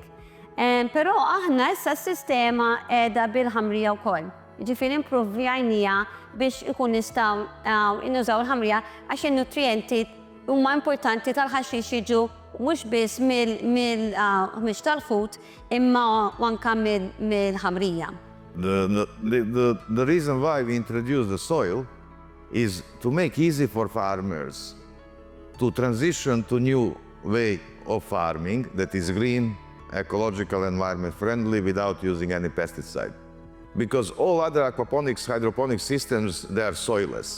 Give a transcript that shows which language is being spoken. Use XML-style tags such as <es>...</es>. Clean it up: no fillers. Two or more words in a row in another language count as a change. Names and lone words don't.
<mt>Però aħna issa s-sistema qiegħda bil-ħamrija wkoll. Jiġifieri improvvjajnija biex ikun nistgħu innużaw il-ħamrija għax in-nutrienti huma importanti tal-ħaxix jiġu mhux biss mill-ħmiġ tal-ħut imma anke mill-ħamrija.</mt> <en>The reason why we introduced the soil is to make easy for farmers to transition to new way of farming that is green, ecological, environment friendly without using any pesticide. Because all other aquaponics, hydroponic systems, they are soilless.</en>